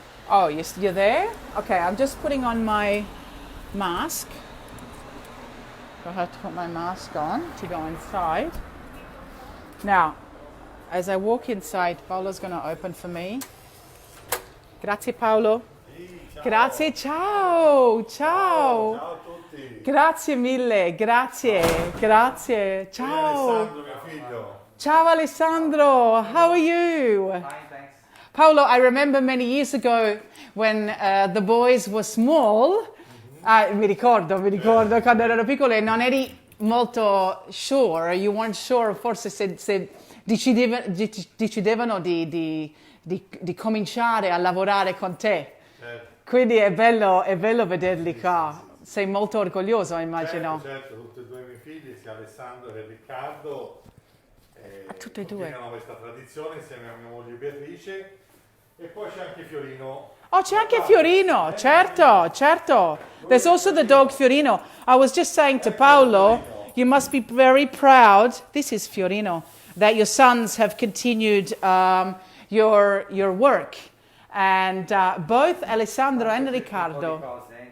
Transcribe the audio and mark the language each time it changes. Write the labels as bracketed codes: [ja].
[en] Oh, you're there? Okay, I'm just putting on my mask. I have to put my mask on to go inside. Now, as I walk inside, Paolo's going to open for me. [it] Grazie Paolo. Grazie, ciao, ciao. tutti. Grazie mille, grazie, grazie. Ciao. Alessandro, mio figlio. [en] Ciao Alessandro, how are you? Fine, thanks. Paolo, I remember many years ago when the boys were small. [it] Mi ricordo quando erano piccoli e non eri molto [en] sure, you weren't sure [it] forse se decidevano di cominciare a lavorare con te. Quindi è bello vederli qua. Sei molto orgoglioso, immagino. Certo, tutti e due i miei figli, sia Alessandro che Riccardo, tutti e due. continuano questa tradizione insieme a mia moglie Beatrice. E poi c'è anche Fiorino. Oh, c'è anche Fiorino, certo, certo. [en] There's also the dog Fiorino. I was just saying to Paolo, you must be very proud, this is Fiorino, that your sons have continued your work. And both Alessandro and Riccardo.